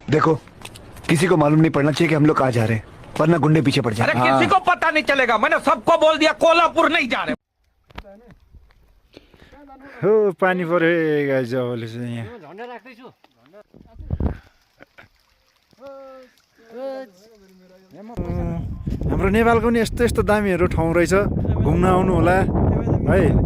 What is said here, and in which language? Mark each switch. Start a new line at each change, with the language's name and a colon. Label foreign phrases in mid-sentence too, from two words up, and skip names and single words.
Hindi: देखो किसी को मालूम नहीं पड़ना चाहिए कि हम लोग कहाँ जा रहे हैं, वरना गुंडे पीछे पड़ अरे जाए। किसी को पता नहीं चलेगा, मैंने सबको बोल दिया कोल्हापुर नहीं जा रहे।
Nepali: हो पानी पर्यो है गाइस अबले चाहिँ यहाँ झन्डा राख्दैछु हाम्रो नेपालको नि यस्तो यस्तो दामीहरू ठाउँ रहेछ घुम्न आउनु होला है।